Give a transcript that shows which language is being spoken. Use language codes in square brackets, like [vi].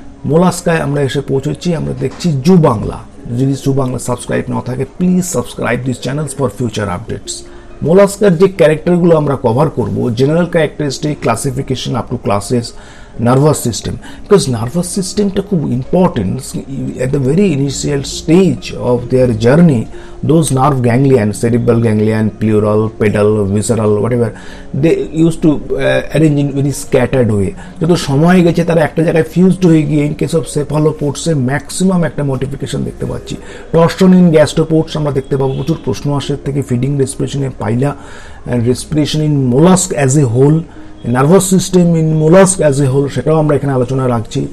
[bn] মোলাস্কায় আমরা এসে পৌঁছেছি, আমরা দেখছি জু বাংলা। যদি জু বাংলা সাবস্ক্রাইব না থাকে, [en] Please subscribe this channels for future updates. [bn] মোলাস্কার যে ক্যারেক্টারগুলো আমরা কভার করব, general characteristic, classification up to classes, nervous system, because nervous সিস্টেমটা খুব important. [en] At the very initial stage of their journey, those nerve ganglion, cerebral ganglion, pleural, pedal, visceral, whatever, they used to arrange in very scattered way. [bn] যত সময় গেছে তারা একটা জায়গায় fused হয়ে গিয়ে ইন কেস অফ সেফালোপোডসে ম্যাক্সিমাম একটা modification দেখতে পাচ্ছি। টর্সন ইন গ্যাস্ট্রোপোডস আমরা দেখতে পাবো, প্রচুর প্রশ্ন আসে থেকে ফিডিং রেসপিরেশনে পাইলা, [en] respiration in mollusc as a whole, nervous system in mollusc as a whole, [bn] সেটাও আমরা এখানে আলোচনা রাখছি।